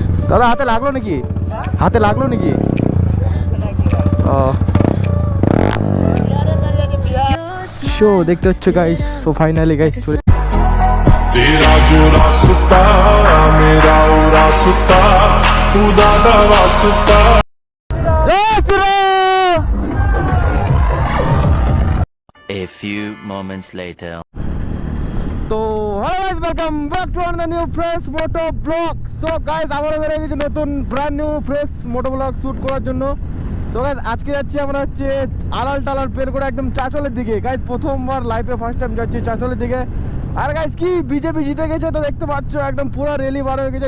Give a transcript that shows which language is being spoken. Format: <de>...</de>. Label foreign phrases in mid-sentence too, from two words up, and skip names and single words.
<bn>দাদা হাতে লাগলো নাকি? হাতে লাগলো নাকি? ও শো দেখতে হচ্ছে গাইস।</bn> <en>so finally guys</en> <hi>तेरा जो रास्ता मेरा ओ रास्ता खुदा दा वास्ता।</hi> <en>A few moments later.</en> <bn>তো হ্যালো গাইস,</bn> <en>welcome back to another new fresh moto blog.</en> <bn>সো গাইস আবারও বেরিয়ে গেছি নতুন</bn> <en>brand new fresh moto blog shoot</en> <bn>করার জন্য। তো গাইস আজকে যাচ্ছি আমরা হচ্ছে আলাল টালাল বের করে একদম চাঁচলের দিকে। গাইস প্রথমবার লাইফে</bn> <en>first time</en> <bn>যাচ্ছি চাঁচলের দিকে। আর গাইস কি বিজেপি জিতে গেছে, তো দেখতে পাচ্ছ একদম পুরো র্যালি বার হয়ে গেছে।</bn>